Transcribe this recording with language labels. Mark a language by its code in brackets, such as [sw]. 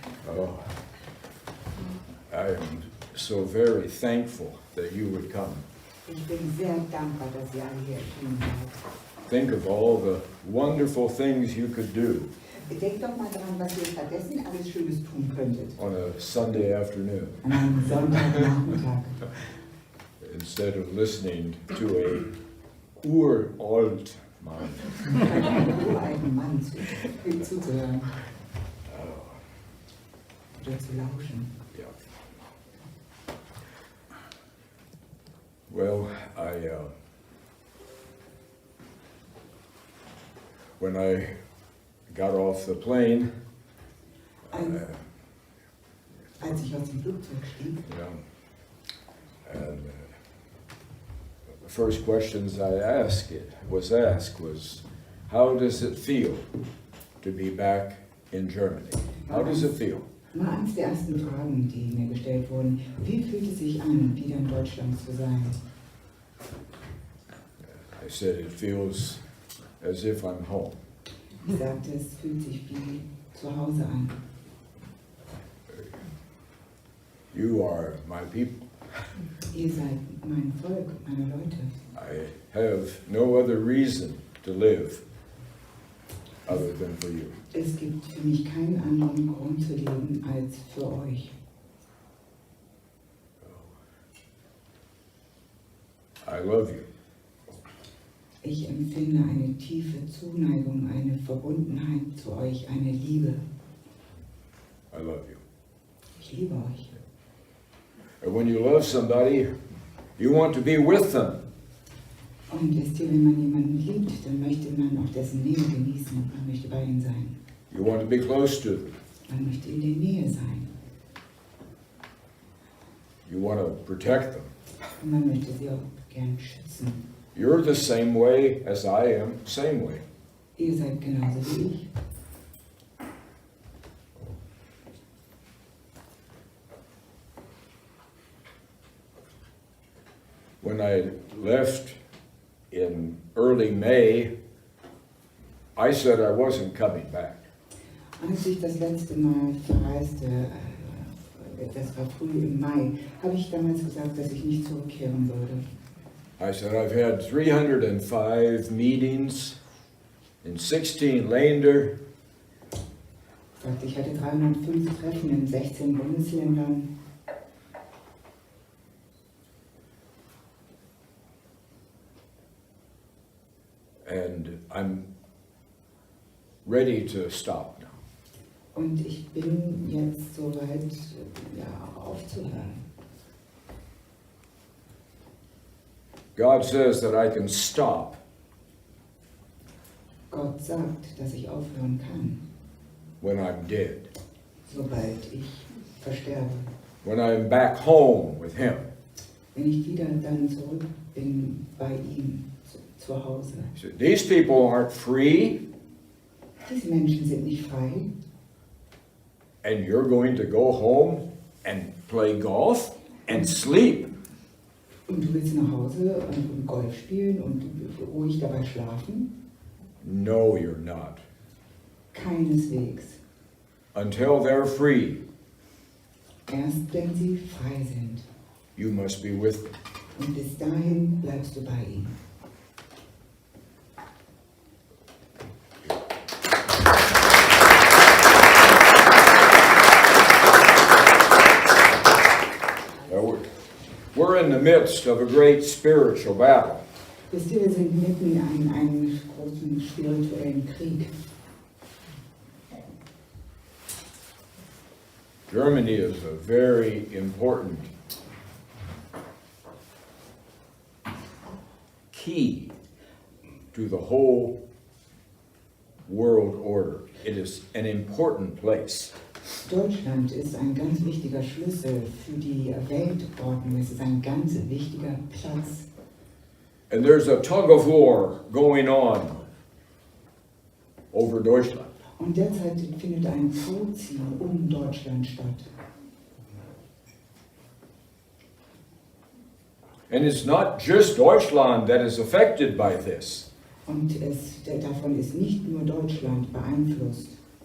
[en] Oh, I am so very thankful that you would come. [de] Ich bin sehr dankbar, dass ihr alle hier erschienen seid. [en] Think of all the wonderful things you could do [de] Denkt doch mal dran, was ihr stattdessen alles Schönes tun könntet. [en] on a Sunday afternoon [de] An einem Sonntagnachmittag. [en] instead of listening to a [de] uralt [en] man. [de] Einem uralten Mann zuzuhören. Oder zu lauschen. [en] Yeah. Well, when I got off the plane, [de] Als ich aus dem Flugzeug stieg, [en] and the first questions I asked was, how does it feel to be back in Germany? How does it feel? [de] war eines der ersten Fragen, die mir gestellt wurden. Wie fühlt es sich an, wieder in Deutschland zu sein? [en] I said it feels as if I'm home. [de] Ich sagte, es fühlt sich wie zu Hause an. [en] You are my people. [de] Ihr seid mein Volk, meine Leute. [en] I have no other reason to live other than for you. [de] Es gibt für mich keinen anderen Grund zu leben als für euch. [en] I love you. [de] Ich empfinde eine tiefe Zuneigung, eine Verbundenheit zu euch, eine Liebe. [en] I love you. [de] Ich liebe euch. [en] And when you love somebody, you want to be with them. [de] Und wisst ihr, wenn man jemanden liebt, dann möchte man auch dessen Nähe genießen. Man möchte bei ihm sein. [en] You want to be close to them. [de] Man möchte in der Nähe sein. [en] You want to protect them. [de] Und man möchte sie auch gern schützen. [en] You're the same way as I am, same way. [de] Ihr seid genauso wie ich. [en] When I left in early May, I said I wasn't coming back. [de] Als ich das letzte Mal verreiste, das war früh im Mai, habe ich damals gesagt, dass ich nicht zurückkehren würde. [en] I said I've had 305 meetings in 16 Länder. [de] Ich sagte, ich hatte 305 Treffen in 16 Bundesländern. [en] And I'm ready to stop now. [de] Und ich bin jetzt soweit, aufzuhören. [en] God says that I can stop [de] Gott sagt, dass ich aufhören kann, [en] when I'm dead, [de] sobald ich versterbe. [en] when I'm back home with Him. [de] Wenn ich wieder dann zurück bin bei ihm zu Hause. [en] So these people aren't free, [de] Diese Menschen sind nicht frei. [en] and you're going to go home and play golf and sleep. [de] Und du willst nach Hause und Golf spielen und ruhig dabei schlafen? [en] No, you're not. [de] Keineswegs. [en] Until they're free, [de] Erst wenn sie frei sind. [en] you must be with them. [de] Und bis dahin bleibst du bei ihnen. [en] Now, we're in the midst of a great spiritual battle. [de] Wisst ihr, wir sind mitten in einem großen spirituellen Krieg. [en] Germany is a very important key to the whole world order. It is an important place. [de] Deutschland ist ein ganz wichtiger Schlüssel für die Weltordnung. Es ist ein ganz wichtiger Platz. [en] And there's a tug of war going on over Deutschland. [de] Und derzeit findet ein Tauziehen um Deutschland statt. [en] And it's not just Deutschland that is affected by this. [de] Und davon ist nicht nur Deutschland beeinflusst.